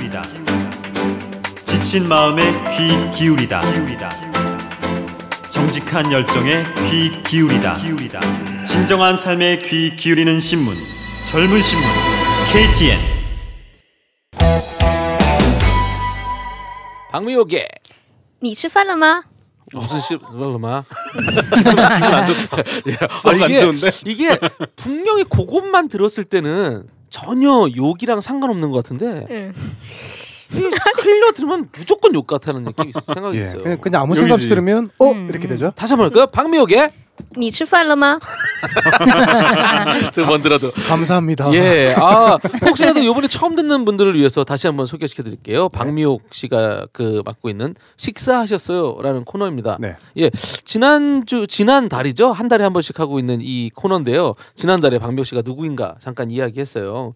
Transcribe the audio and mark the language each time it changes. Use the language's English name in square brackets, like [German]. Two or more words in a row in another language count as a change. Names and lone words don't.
[Korean] 지친 마음에 귀 기울이다. 정직한 열정에 귀 기울이다. 진정한 삶에 귀 기울이는 신문, 젊은 신문 KTN. 박미옥의 [Chinese] 你吃饭了吗? [Korean] 무슨 씨발로마? 기분 안 좋다. 썩 안 좋은데? 이게 분명히 그것만 들었을 때는 전혀 욕이랑 상관없는 것 같은데 흘려 들으면 무조건 욕 같다는 느낌이 생각이 예. 있어요. 그냥 아무 생각 없이 들으면 이렇게 되죠. 다시 한번 할까요? 박미옥의 [Chinese] 你吃饭了吗? [Korean] 좀 먼저라도 감사합니다. 예, 혹시라도 이번에 처음 듣는 분들을 위해서 다시 한번 소개시켜드릴게요. 박미옥 씨가 그 맡고 있는 식사하셨어요라는 코너입니다. 네. 예, 지난 달이죠. 한 달에 한 번씩 하고 있는 이 코너인데요. 지난 달에 박미옥 씨가 누구인가 잠깐 이야기했어요.